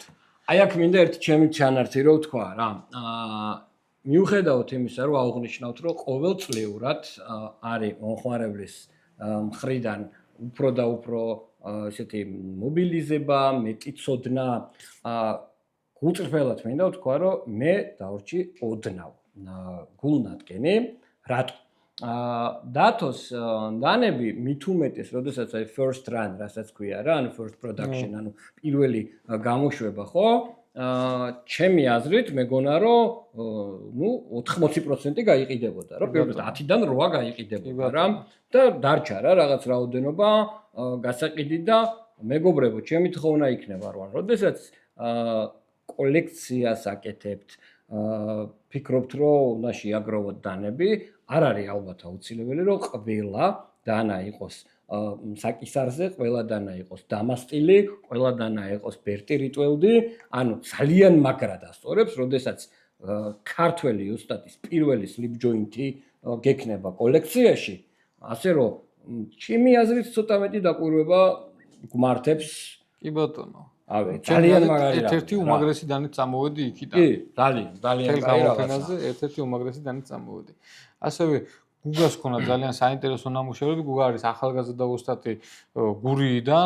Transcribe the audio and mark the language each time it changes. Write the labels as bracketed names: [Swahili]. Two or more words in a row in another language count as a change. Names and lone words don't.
[Georgian] აი აქ მინდა ერთი ჩემი ჩანართი რო ვთქვა რა. მიუხედავად იმისა რომ აღვნიშნავთ რომ ყოველწლიურად არის მომხმარებლის მხრიდან უფრო და უფრო ესეთი მობილიზება, მეტი ცოდნა გულწრფელად მინდა ვთქვა რომ მე დავრჩი ოდნავ გულნადგენი, რატო? დათოს დანები მით უმეტეს, როდესაც აი [English] first run, [Georgian] რასაც ქვია რა, ანუ [English] first production, [Georgian] ანუ პირველი გამოშვება, ხო? ჩემი აზრით მეგონა რომ 80% გაიყიდებოდა, რომ პირველად 10-დან 8 გაიყიდებოდა რა და დარჩა რა რაღაც რაოდენობა გასაყიდი და მეგობრებო, ჩემი თხოვნა იქნება რომ როდესაც კოლექციას აკეთებთ, ფიქრობთ რომ უნდა შეაგროვოთ დანები, არ არის ალბათ აუცილებელი რომ ყველა დანა იყოს საკისარზე, ყველა დანა იყოს დამასტილი, ყველა დანა იყოს ბერტი რიტველდი, ანუ ძალიან მაგრად ასწორებს, როდესაც ქართველი ოსტატის პირველი [English] slip joint- [Georgian] ი გექნება კოლექციაში, ასე რომ ჩემი აზრით ცოტა მეტი დაკვირვება გმართებს. კი ბატონო. ძალიან მაგარი რა. ერთ-ერთი უმაგრესი დანით წამოვედი იქიდან. კი, ძალიან კაი რაღაცა. ერთ-ერთი უმაგრესი დანით წამოვედი. ასევე გუგას ქონა ძალიან საინტერესო ნამუშევრები, გუგა არის ახალგაზრდა ოსტატი გურიიდან.